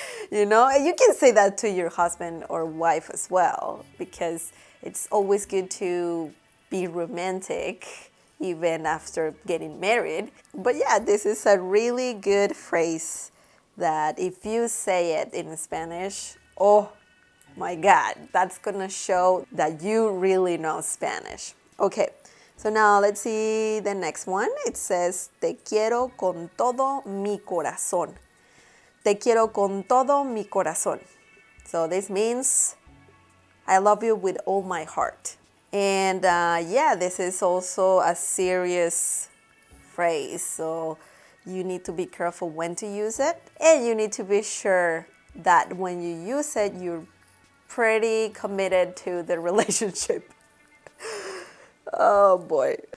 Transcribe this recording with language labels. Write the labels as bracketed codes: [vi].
[en] You know, and you can say that to your husband or wife as well, because it's always good to be romantic even after getting married. But yeah, this is a really good phrase that if you say it in Spanish, oh my God, that's gonna show that you really know Spanish. Okay, so now let's see the next one. It says, [es] te quiero con todo mi corazón. Te quiero con todo mi corazón. [en] So this means I love you with all my heart. And yeah, this is also a serious phrase. So you need to be careful when to use it. And you need to be sure that when you use it, you're pretty committed to the relationship. Oh boy.